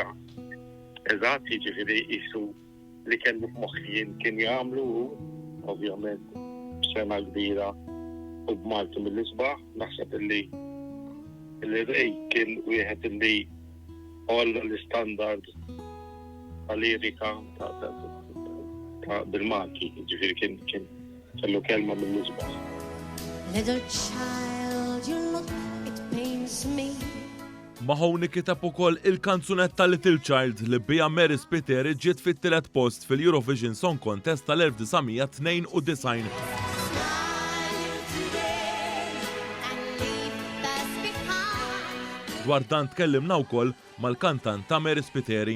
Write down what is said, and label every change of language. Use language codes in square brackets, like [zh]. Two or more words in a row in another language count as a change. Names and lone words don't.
[mt] Eżatt, jiġifieri qisu li kellu f'moħħi kien jagħmlu ovvjament b'sema kbira u b'Malti mill-isbaħ, naħseb illi Ray kien wieħed illi għolla l-istandard tal-lirika ta' bil-Malti, ġifieri kien kellu kelma mill-isbaħ. [en] Little child, you look, it pains me. [mt] Mahoney kiteb ukoll il-kanzunetta Little Child li bija Mary Spiteri ġiet fit-tielet post fil-Eurovision Song Contest tal-1992. Dwar dan tkellimna wkoll mal-kantant ta' Mary Spiteri.